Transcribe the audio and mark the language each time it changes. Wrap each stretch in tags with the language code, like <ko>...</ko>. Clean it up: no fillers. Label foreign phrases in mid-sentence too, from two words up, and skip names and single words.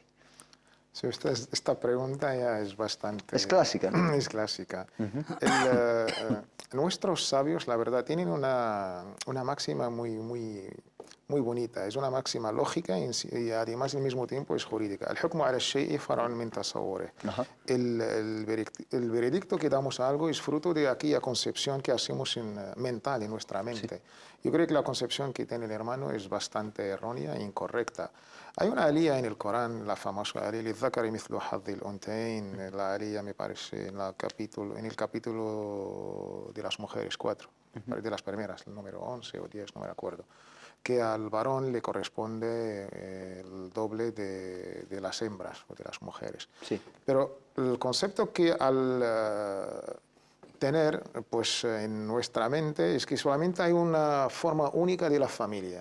<es>Sí, esta pregunta ya es bastante... Es clásica, ¿no? Es clásica. Nuestros sabios, la verdad, tienen una máxima muy bonita. Es una máxima lógica y además al mismo tiempo es jurídica.</es> <ar>El حكمُ على الشيءِ فرعٌ من تصورِه.</ar> <es>El veredicto que damos a algo es fruto de aquella concepción que hacemos mental en nuestra mente. Sí. Yo creo que la concepción que tiene el hermano es bastante errónea e incorrecta. Hay una alía en el Corán, la famosa alía,</es> <ar>لِلذَّكَرِ مِثْلُ حَظِّ الْأُنْثَيَيْنِ,</ar> <es>la alía me parece en el capítulo de las mujeres 4, de las primeras, el número 11 o 10, no me acuerdo, que al varón le corresponde el doble de las hembras o de las mujeres. Sí. Pero el concepto que al tener pues, en nuestra mente es que solamente hay una forma única de la familia.</es>